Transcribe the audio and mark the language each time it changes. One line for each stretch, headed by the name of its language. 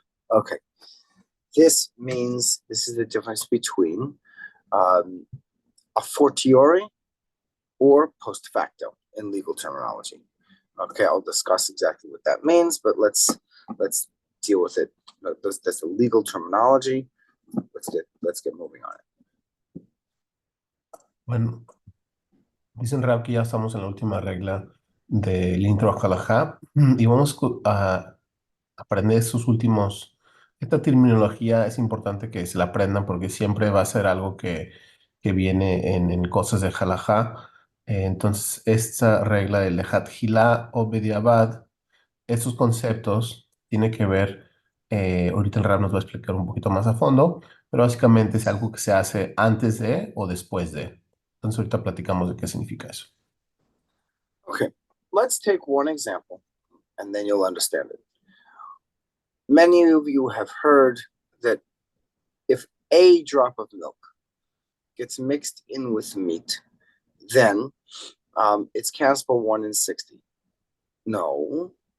English: Okay, this means this is the difference between a fortiori or post facto in legal terminology. Okay, I'll discuss exactly what that means, but let's deal with it. That's the legal terminology. Let's get moving on it.
Spanish: Bueno, dicen Rab que ya estamos en la última regla del intro a Halajá y vamos a aprender esta terminología es importante que se la aprendan porque siempre va a ser algo que viene en cosas de Halajá. Entonces, esta regla de Lehat Hilá o Bediabad, estos conceptos tienen que ver, ahorita el Rab nos va a explicar un poquito más a fondo, pero básicamente es algo que se hace antes de o después de. Entonces, ahorita platicamos de qué significa eso.
English: Okay, let's take one example and then you'll understand it. Many of you have heard that if a drop of milk gets mixed in with meat, then it's cancelable 1 in 60. No.